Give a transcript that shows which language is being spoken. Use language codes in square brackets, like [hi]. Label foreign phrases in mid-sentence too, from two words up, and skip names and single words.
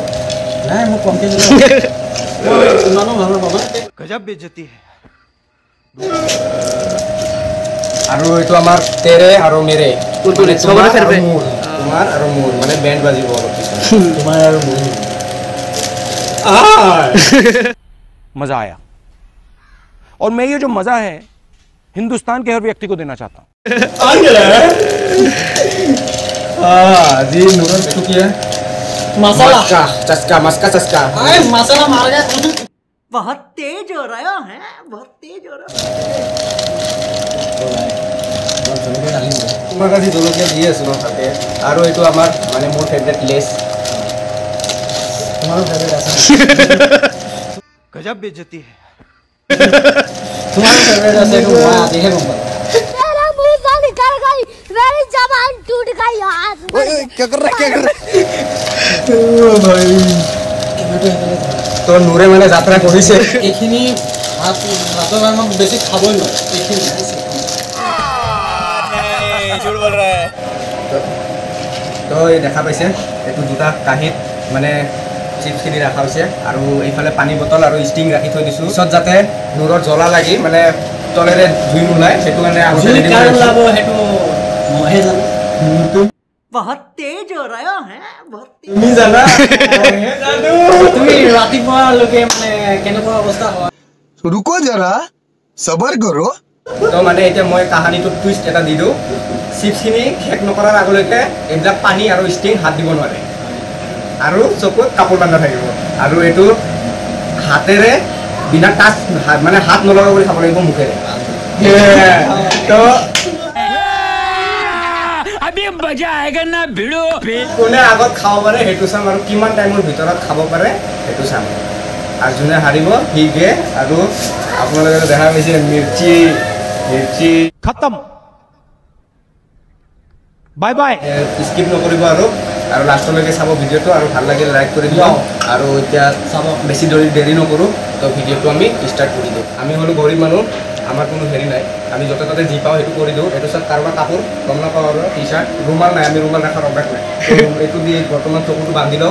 [as] নাই মোক কমকৈ ইমানো ভাল নাপাব [hi] गजब बेइज्जती [as] আৰু এইটো আমাৰ তেৰে আৰু মেৰে তোমাৰ আৰু মোৰ মানে বেণ্ড বাজিব অলপ পিছত তোমাৰ আৰু মোৰ [hi] मजा आया और मैं ये जो मजा है हिंदुस्तान के हर व्यक्ति को देना चाहता हूँ जी नूडल्स तो क्या मसाला चस्का मसाला मार गया बहुत तेज हो रहा है बहुत तेज हो रहा [as] তোমাক আজি জলকীয়া দি আছোঁ ন তাতে আৰু এইটো আমাৰ মানে মোৰ ফেভৰেট লেছ তোমাৰো ফেভৰেট আছে [hi] गजब बेइज्जती है [as] তোমাৰো ফেভৰেট আছে এইটো মই আজিহে গম পালোঁ [hi] मेरा मुंह से निकल गई मेरी जबान टूट गई यार क्या कर रहा ओ भाई [as] তো নূৰে মানে যাত্ৰা কৰিছে এইখিনি ভাতৰ আমাক বেছি খাবই নোৱাৰে এইখিনি তো দেখা পাইছে এইটো দুটা কাঁহীত মানে চিপছখিনি ৰখা হৈছে আৰু এইফালে পানী বটল আৰু ষ্টিং ৰাখি থৈ দিছোঁ পিছত যাতে নূৰৰ জ্বলা লাগি মানে তলেৰে জুই নোলায় সেইটো কাৰণে [hi] बहुत तेज हो रहा है बहुत [as] তুমি জানা তুমি ৰাতিপুৱালৈকে মানে কেনেকুৱা অৱস্থা হয় [hi] रुको जरा सबर करो [as] তো মানে এতিয়া মই কাহানীটোত টুইষ্ট এটা দি দিওঁ চিপছখিনি শেষ নকৰাৰ আগলৈকে এইবিলাক পানী আৰু ষ্টিং হাত দিব নোৱাৰে আৰু চকুত কাপোৰ বান্ধা থাকিব আৰু এইটো হাতেৰে বিনা টাচ মানে হাত নলগা কৰি খাব লাগিব মুখেৰে তো কোনে আগত খাব পাৰে সেইটো চাম আৰু কিমান টাইমৰ ভিতৰত খাব পাৰে সেইটো চাম আৰু যোনে হাৰিব সি গে আৰু আপোনালোকে দেখা পাইছে মিৰ্চি [hi] खत्म बाय बाय [as] স্কিপ নকৰিব আৰু লাষ্টলৈকে চাব ভিডিঅ'টো আৰু ভাল লাগিলে লাইক কৰি দিওঁ আৰু এতিয়া চাব বেছি দেৰি নকৰোঁ তো ভিডিঅ'টো আমি ষ্টাৰ্ট কৰি দিওঁ আমি হ'লো গৰীব মানুহ আমাৰ কোনো হেৰি নাই আমি য'তে ত'তে যি পাওঁ সেইটো কৰি দিওঁ এইটো চাওক কাৰোবাৰ কাপোৰ গম নাপাওঁ আৰু টি চাৰ্ট ৰুমাল নাই আমি ৰুমাল ৰখাৰ অভ্যাস নাই এইটো দি বৰ্তমান চকুটো বান্ধি লওঁ